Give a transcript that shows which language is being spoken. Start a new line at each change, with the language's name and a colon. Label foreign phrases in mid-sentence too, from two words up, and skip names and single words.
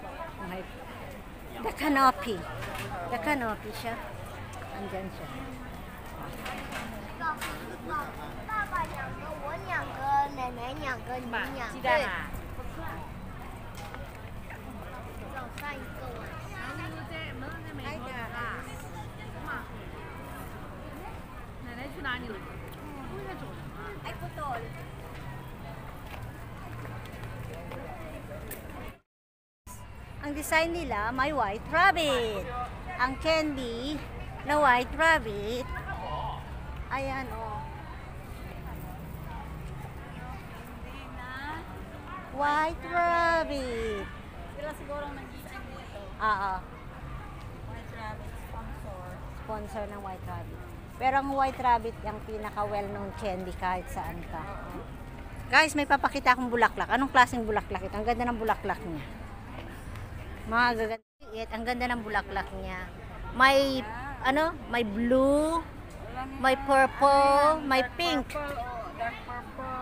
English: The canopy siya.
Filipino: Andyan siya.
Chinese: 爸爸两个，我两个，奶奶两个，你两个。早上一个，晚上一个。奶奶去哪里了？不会走了吗？哎，不走了。
Filipino: Ang design nila, may white rabbit. Ang candy na white rabbit. Ayan, oh. White rabbit. Sila siguro nag-design dito. Oo. White Rabbit sponsor. Sponsor ng white rabbit. Pero ang white rabbit yung pinaka-
English: well-known candy
Filipino: kahit saan ka. Guys, may papakita akong bulaklak. Anong klaseng bulaklak ito? Ang ganda ng bulaklak niya. Mga gaganda. Ang ganda ng bulaklak niya. May, may blue, may purple, may pink.
English: Purple, oh, dark purple.